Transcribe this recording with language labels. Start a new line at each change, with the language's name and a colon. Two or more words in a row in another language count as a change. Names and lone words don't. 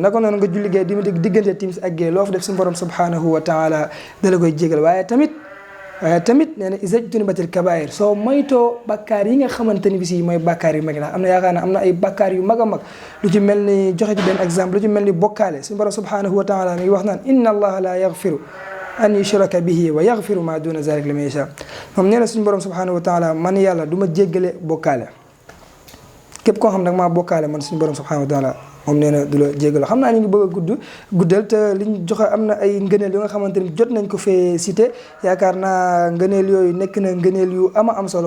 Wolof: naka noonu nga julli gee diggante timis ak gee loo fa def suñu borom
Arabic: سبحانه وتعالى
Wolof: da la koy jéggal. waaye tamit nee na
Arabic: إذا اجتنبت الكبائر
Wolof: soo moytoo bakkaar yi nga xamante ni bi si mooy bakkaar yu mag la am na yaakaar na am na ay bakkaar yu mag a mag lu ci mel ni joxe ci benn exemple lu ci mel ni bokkaale suñu borom
Arabic: سبحانه وتعالى
Wolof: mi ngi wax naan
Arabic: إن الله لا يغفر أن يشرك به ويغفر ما دون ذلك لمن يشاء.
Wolof: moom nee na suñu borom
Arabic: سبحانه وتعالى
Wolof: man yàlla du ma jéggale bokkaale képp koo xam nag maa bokkaale man suñu borom
Arabic: سبحانه وتعالى
Wolof: moom nee na du la jégalu. xam naa ñu ngi bëgg a guddal te liñ joxe am na ay ngëneel yu nga xamante ni jot nañ ko fee cité yaakaar naa ngëneel yooyu nekk na ngëneel yu am solo.